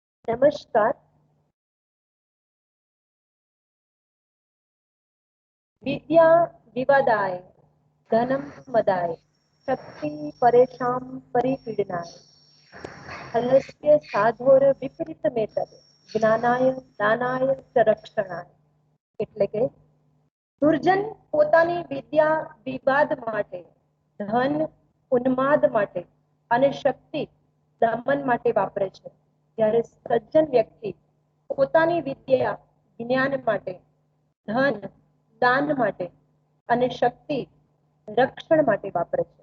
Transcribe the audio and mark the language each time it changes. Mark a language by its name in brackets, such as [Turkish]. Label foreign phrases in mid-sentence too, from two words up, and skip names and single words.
[Sanskrit] नमस्कार। विद्या विवादाय धनम मदाय शक्ति परेशां परिपीडनाय हलस्य साधोर विपरीत मेतद જ્ઞાનાય દાનાય ચ રક્ષણાય। [Gujarati] એટલે કે દુર્જન પોતાની વિદ્યા વિવાદ માટે, ધન ઉન્માદ માટે અને શક્તિ દમન માટે વાપરે છે, જ્યારે સજ્જન વ્યક્તિ પોતાની વિદ્યા જ્ઞાન માટે, ધન દાન માટે અને શક્તિ રક્ષણ માટે વાપરે છે।